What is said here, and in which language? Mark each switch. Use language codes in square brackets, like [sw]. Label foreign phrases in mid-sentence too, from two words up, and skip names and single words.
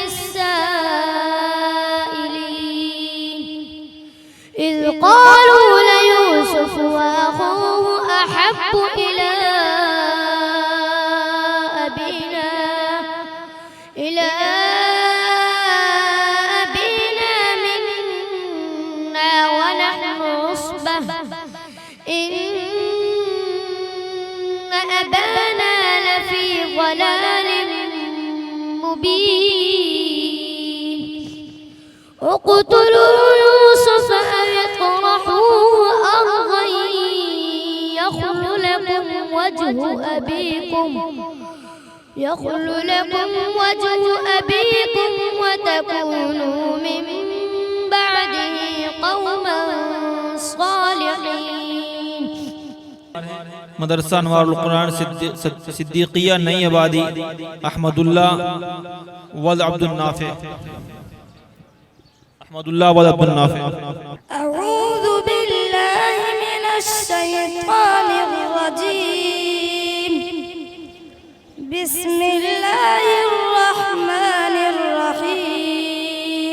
[ar] للسائلين إذ قالوا ليوسف وأخوه أحب إلى أبينا منا ونحن عصبة إن أبانا لفي ضلال مبين. اقتلوا يوسف أو اطرحوه أرضا يخل لكم وجه أبيكم وتكونوا من بعده قوما صالحين. [hi] मदरसा अनवारुल कुरान सिद्दीकिया नई आबादी अहमदुल्लाह वल अब्दुल नाफे। [ar] أعوذ بالله من الشيطان الرجيم. بسم الله الرحمن الرحيم.